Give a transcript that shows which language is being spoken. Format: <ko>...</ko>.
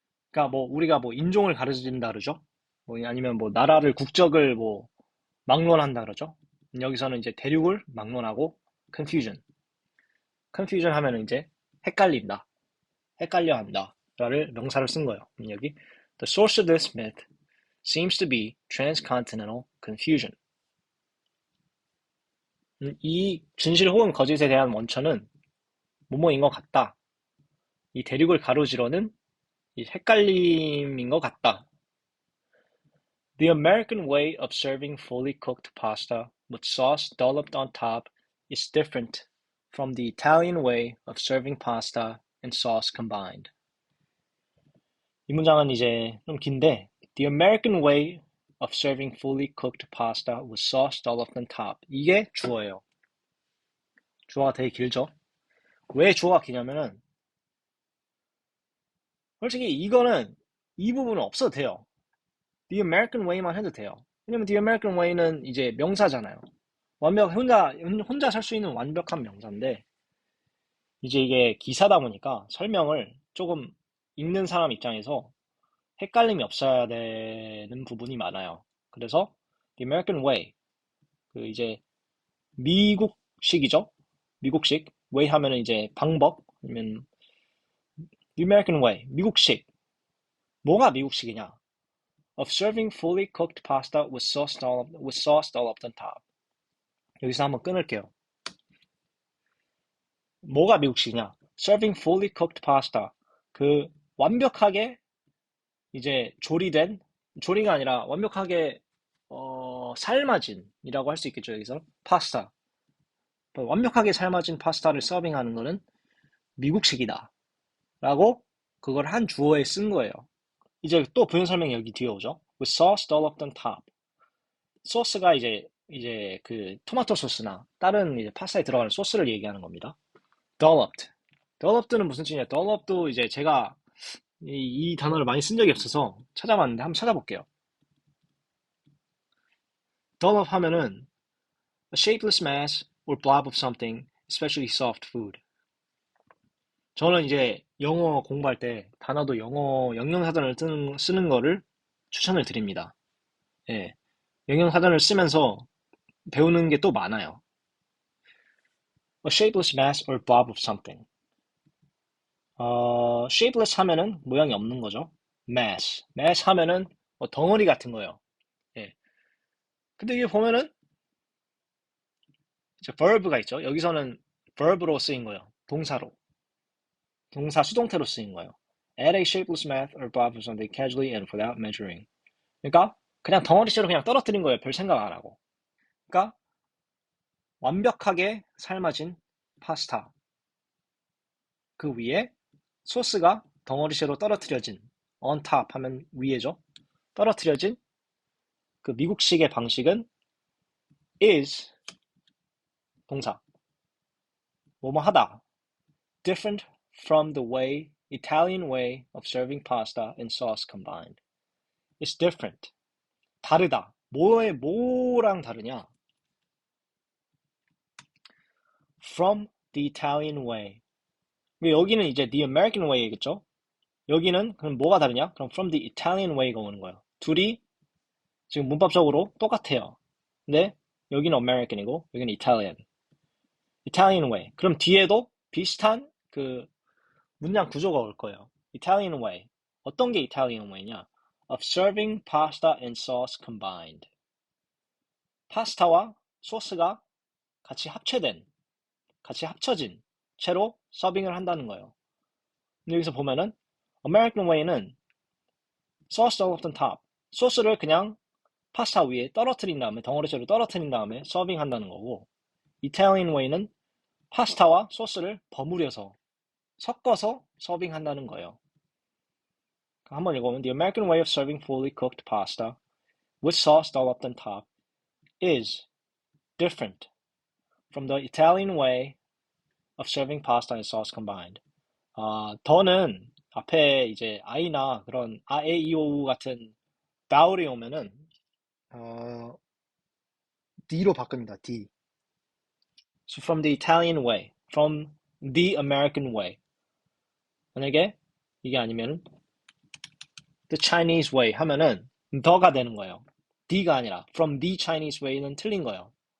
<ko>그러니까 뭐 우리가 뭐 인종을 가로지른다 그러죠. 뭐 아니면 뭐 나라를 국적을 뭐 막론한다 그러죠. 여기서는 이제 대륙을 막론하고 confusion. confusion 하면은 이제 헷갈린다, 헷갈려 한다를 명사를 쓴 거예요.</ko> <en>여기 the source of this myth seems to be transcontinental confusion.</en> <ko>이 진실 혹은 거짓에 대한 원천은 뭐뭐인 것 같다. 이 대륙을 가로지르는 이 헷갈림인 것 같다.</ko> <en>The American way of serving fully cooked pasta with sauce dolloped on top is different from the Italian way of serving pasta and sauce combined.</en> <ko>이 문장은 이제 좀 긴데</ko> <en>The American way of serving fully cooked pasta with sauce dolloped on top.</en> <ko>이게 주어예요. 주어가 되게 길죠? 왜 주어가 기냐면은 솔직히 이거는 이 부분은 없어도 돼요. The American Way만 해도 돼요. 왜냐면 The American Way는 이제 명사잖아요. 완벽 혼자 살 수 있는 완벽한 명사인데 이제 이게 기사다 보니까 설명을 조금 읽는 사람 입장에서 헷갈림이 없어야 되는 부분이 많아요. 그래서 The American Way 그 이제 미국식이죠. 미국식 way 하면은 이제 방법 아니면 The American Way 미국식 뭐가 미국식이냐?</ko> <en>Of serving fully cooked pasta with sauce dolloped on top.</en> <ko>여기서 한번 끊을게요. 뭐가 미국식이냐?</ko> <en>Serving fully cooked pasta.</en> <ko>그 완벽하게 이제 조리가 아니라 완벽하게 삶아진이라고 할 수 있겠죠. 여기서 파스타. 완벽하게 삶아진 파스타를 서빙하는 거는 미국식이다. 라고 그걸 한 주어에 쓴 거예요. 이제 또 부연 설명이 여기 뒤에 오죠.</ko> <en>With sauce dolloped on top.</en> <ko>소스가 이제 그 토마토 소스나 다른 이제 파스타에 들어가는 소스를 얘기하는 겁니다. dolloped. dolloved는 무슨 뜻이냐? dollop도 이제 제가 이 단어를 많이 쓴 적이 없어서 찾아봤는데 한번 찾아볼게요.</ko> <en>dollop 하면은 a shapeless mass or blob of something, especially soft food.</en> <ko>저는 이제 영어 공부할 때 단어도 영어 영영사전을 쓰는 거를 추천을 드립니다. 예. 영영사전을 쓰면서 배우는 게 또 많아요.</ko> <en>A shapeless mass or blob of something.</en> <ko>shapeless 하면은 모양이 없는 거죠. mass 하면은 뭐 덩어리 같은 거예요. 예. 근데 이게 보면은 이제 verb가 있죠. 여기서는 verb로 쓰인 거예요. 동사 수동태로 쓰인 거예요.</ko> <en>Add a shapeless mass or blob of something casually and without measuring.</en> <ko>그러니까 그냥 덩어리째로 그냥 떨어뜨린 거예요. 별 생각 안 하고. 그러니까 완벽하게 삶아진 파스타. 그 위에 소스가 덩어리째로 떨어뜨려진</ko> <en>on top</en> <ko>하면 위에죠. 떨어뜨려진 그 미국식의 방식은</ko> <en>is</en> <ko>동사 뭐뭐 하다</ko> <en>different from the way Italian way of serving pasta and sauce combined. It's different.</en> <ko>다르다. 뭐랑 다르냐?</ko> <en>From the Italian way.</en> <ko>여기는 이제</ko> <en>the American way</en> <ko>겠죠? 여기는 그럼 뭐가 다르냐? 그럼</ko> <en>from the Italian way</en> <ko>가 오는 거예요. 둘이 지금 문법적으로 똑같아요. 근데 여기는 American이고 여기는 Italian.</ko> <en>Italian way.</en> <ko>그럼 뒤에도 비슷한 그 문장 구조가 올 거예요. Italian way. 어떤 게 Italian way냐?</ko> <en>Of serving pasta and sauce combined.</en> <ko>파스타와 소스가 같이 합쳐진 채로 서빙을 한다는 거예요. 근데 여기서 보면은 American way는</ko> <en>sauce dolloped on top.</en> <ko>소스를 그냥 파스타 위에 떨어뜨린 다음에 덩어리째로 떨어뜨린 다음에 서빙한다는 거고 Italian way는 파스타와 소스를 버무려서 섞어서 서빙한다는 거예요. 한번 읽어보면</ko> <en>The American way of serving fully cooked pasta with sauce dolloped on top is different from the Italian way of serving pasta and sauce combined.</en> <ko>더는 앞에 이제 I나 그런 아, 에, 이, 오, 우 같은 바울이 오면은 D로 바꿉니다.</ko> <en>D. So from the Italian way, from the American way.</en> <ko>만약에 이게 아니면</ko> <en>the Chinese way</en> <ko>하면은 더가 되는 거예요. D가 아니라</ko> <en>from the Chinese way</en> <ko>는 틀린 거예요.</ko>